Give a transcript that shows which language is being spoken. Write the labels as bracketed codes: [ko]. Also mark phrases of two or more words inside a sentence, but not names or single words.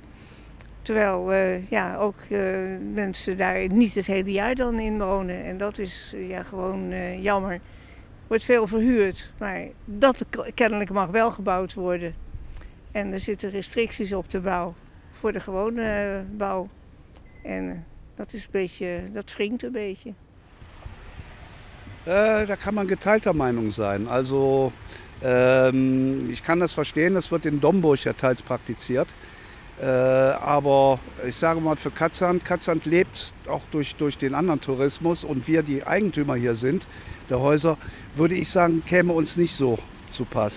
[nl] Terwijl mensen daar niet het hele jaar dan in wonen. En dat is gewoon jammer. Er wordt veel verhuurd, maar dat kennelijk mag wel gebouwd worden. En er zitten restricties op de bouw, voor de gewone bouw. En dat wringt een beetje. [de] Da kann man geteilter Meinung sein. Also ich kann das verstehen, das wird in Domburg ja teils praktiziert. Aber ich sage mal, für Cadzand lebt auch durch den anderen Tourismus, und wir, die Eigentümer hier sind, der Häuser, würde ich sagen, käme uns nicht so zu Pass.